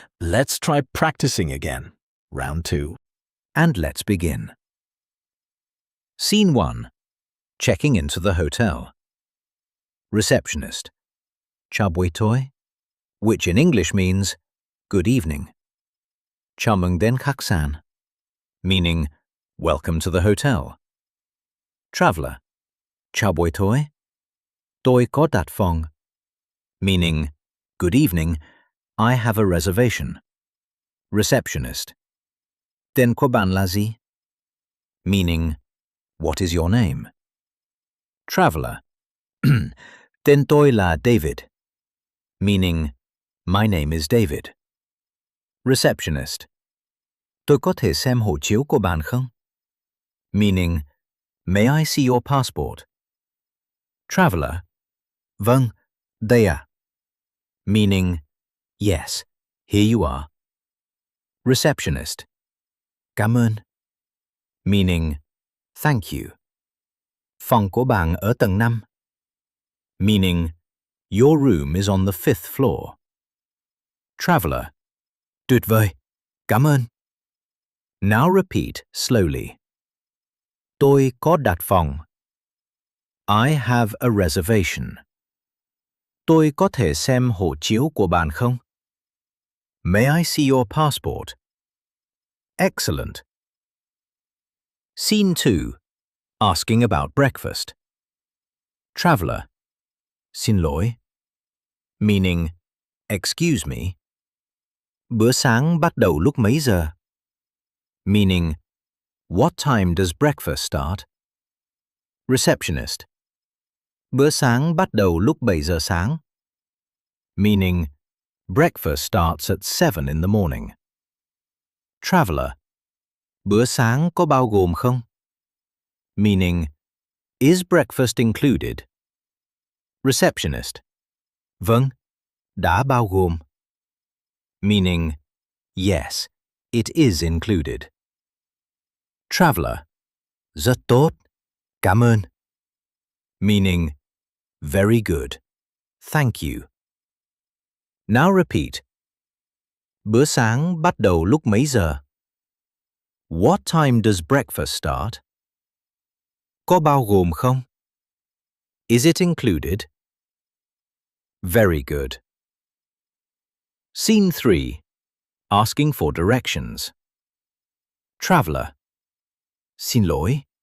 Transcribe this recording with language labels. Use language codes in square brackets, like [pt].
[en] Let's try practicing again. Round 2. And let's begin. Scene 1. Checking into the hotel. Receptionist. [vi] Chào buổi tối, [en] which in English means good evening. [vi] Chào mừng đến khách sạn, [en] meaning welcome to the hotel. [vi] Traveler. Chào buổi tối, tôi có đặt phòng, [en] meaning good evening, I have a reservation. [vi] Receptionist. Tên của bạn là gì? [en] Meaning, what is your name? Traveler. [vi] Tên tôi là David, [en] meaning, my name is David. Receptionist. [vi] Tôi có thể xem hộ chiếu của bạn không? [en] Meaning, may I see your passport? Traveler. [vi] Vâng, đây ạ. [en] Meaning, yes, here you are. Receptionist. [vi] Cảm ơn. [en] Meaning, thank you. [vi] Phòng của bạn ở tầng 5. [en] Meaning, your room is on the 5th floor. Traveler. [vi] Tuyệt vời. Cảm ơn. [en] Now repeat slowly. [vi] Tôi có đặt phòng. [en] I have a reservation. [vi] Tôi có thể xem hộ chiếu của bạn không? [en] May I see your passport? Excellent. Scene 2. Asking about breakfast. Traveler. [vi] Xin lỗi. [en] Meaning, excuse me. [vi] Bữa sáng bắt đầu lúc mấy giờ? [en] Meaning, what time does breakfast start? Receptionist. [vi] Bữa sáng bắt đầu lúc 7 giờ sáng. [en] Meaning, breakfast starts at 7 in the morning. Traveler. [vi] Bữa sáng có bao gồm không? [en] Meaning, is breakfast included? Receptionist. [vi] Vâng, đã bao gồm. [en] Meaning, yes, it is included. Traveler. [vi] Rất tốt. Cảm ơn. [en] Meaning, very good. Thank you. Now repeat. [vi] Bữa sáng bắt đầu lúc mấy giờ? [en] What time does breakfast start? [vi] Có bao gồm không? [en] Is it included? Very good. Scene 3. Asking for directions. Traveler. [vi] Xin lỗi.